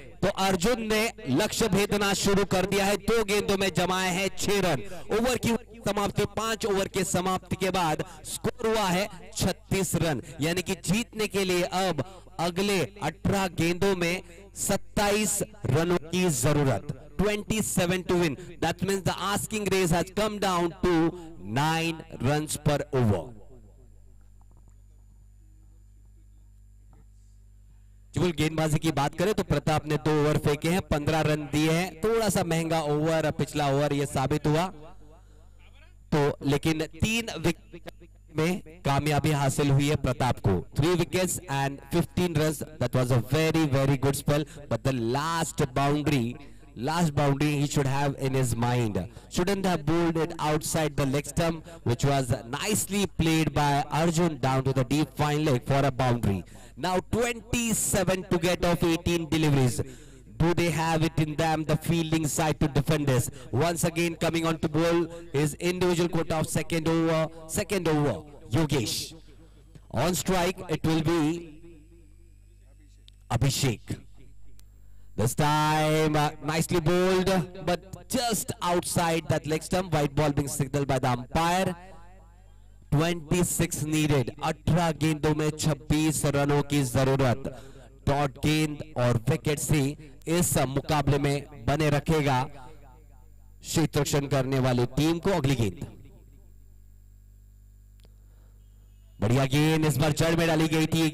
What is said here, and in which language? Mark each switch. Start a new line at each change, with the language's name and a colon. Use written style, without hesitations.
Hindi: तो अर्जुन ने लक्ष्य भेदना शुरू कर दिया है, 2 गेंदों में जमाए हैं 6 रन। ओवर की समाप्ति 5 ओवर के समाप्ति के बाद स्कोर हुआ है 36 रन, यानी कि जीतने के लिए अब अगले 18 गेंदों में 27 रनों की जरूरत,
English: 27 to win. That means the asking race has come down to 9 runs per over.
Hindi: केवल गेंदबाजी की बात करें तो प्रताप ने 2 ओवर फेंके हैं, 15 रन दिए हैं, थोड़ा सा महंगा ओवर पिछला ओवर ये साबित हुआ तो, लेकिन 3 विकेट में कामयाबी हासिल हुई है प्रताप को,
English: 3 wickets and 15 runs. That was a very very good spell, but the last boundary he should have in his mind. Shouldn't have bowled it outside the leg stump, which was nicely played by Arjun down to the deep fine leg for a boundary. Now 27 to get off 18 deliveries. Do they have it in them, the fielding side, to defend this? Once again coming on to bowl his individual quota of second over, Yogesh. On strike it will be Abhishek. This time nicely bowled, but just outside that leg stump. White ball being signaled by the umpire. 26 needed.
Hindi: 18 गेंदों में 26 रनों की जरूरत. Dot गेंद और wicket से इस मुकाबले में बने रखेगा क्षेत्र रक्षण करने वाली टीम को. अगली गेंद बढ़िया गेंद इस बार जड़ में डाली गई थी.